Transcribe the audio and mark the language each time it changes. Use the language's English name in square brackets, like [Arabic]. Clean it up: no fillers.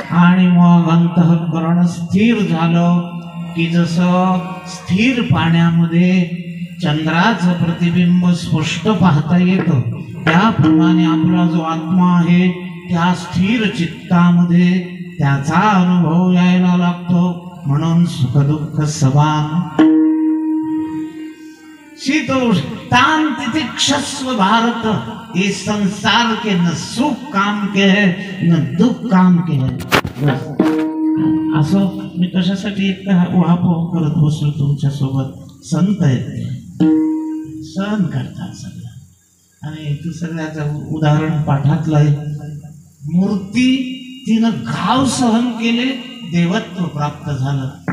[Marathi] आणि मग अंतःकरण स्थिर झालं की जसं स्थिर पाण्यामध्ये चंद्राचं प्रतिबिंब स्पष्ट पाहता येतं, त्याप्रमाणे आपला जो आत्मा आहे त्या स्थिर चित्तामध्ये त्याचा अनुभव यायला लागतो. [Hindi] म्हणून [Sanskrit] सुखदुःख समान शीतोष्ण तितिक्षस्व भारत, [Hindi] ये संसार के न सुख काम के है न दुःख काम के है. [Marathi] असं मी कशासाठी एक उहापोह करत बसलो तुमच्या सोबत. संत आहेत ते सहन करतात सगळं. आणि तू सगळ्याचं उदाहरण पाठातलं आहे. मूर्ती तिनं घाव सहन केले, देवत्व प्राप्त झालं.